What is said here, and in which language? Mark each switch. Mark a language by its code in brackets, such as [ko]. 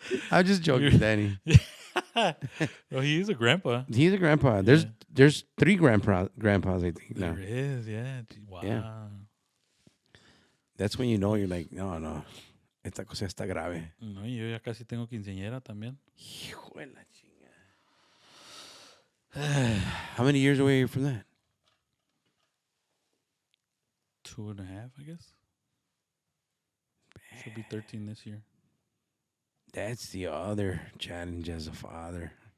[en] I'm just joking, Danny. Oh, he is a grandpa. He's a grandpa. Yeah. There's 3 grandpas, I think, now. There is, yeah. Wow. Yeah. That's when you know you're like, no. [es] Esta cosa está grave. No, yo ya casi tengo quinceañera también. Hijo de la chinga. [en] How many years away are you from that? 2.5, I guess. She'll be 13 this year. That's the other challenge as a father.